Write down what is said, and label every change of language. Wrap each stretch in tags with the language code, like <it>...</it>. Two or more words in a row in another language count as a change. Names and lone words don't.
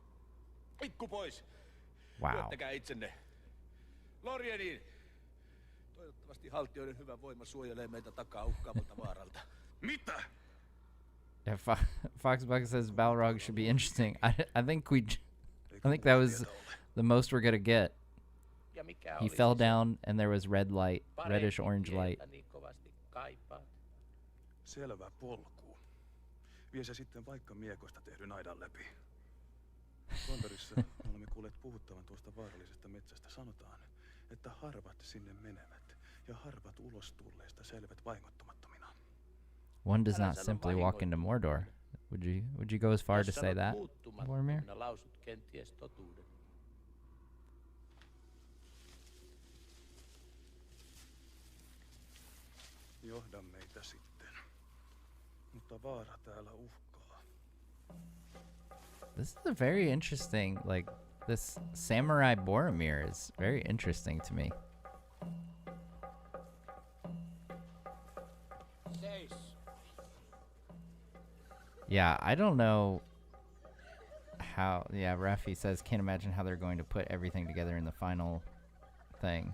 <en>Wow.</en> <fi>Toivottavasti haltioiden hyvä voima suojelee meitä takaa uhkaavalta vaaralta. Mitä?</fi> <en>Yeah, Foxbug says Balrog should be interesting. I think that was the most we're gonna get. He fell down and there was red light, reddish orange light.</en> <fi>Selvä polku. Vie se sitten vaikka miekosta tehdyn aidan läpi. Kontorissa olemme kuulleet puhuttavan tuosta vaarallisesta metsästä. Sanotaan, että harvat sinne menevät ja harvat ulos tulleista selvät vahingoittumattomina.</fi> <en>One does not simply walk into Mordor. Would you go as far to say that, Boromir?</en> <fi>Johda meitä sitten. Mutta vaara täällä uhkaa.</fi> <en>This is a very interesting, like, this Samurai Boromir is very interesting to me. Yeah, I don't know how, yeah, Rafi says, can't imagine how they're going to put everything together in the final thing.</en>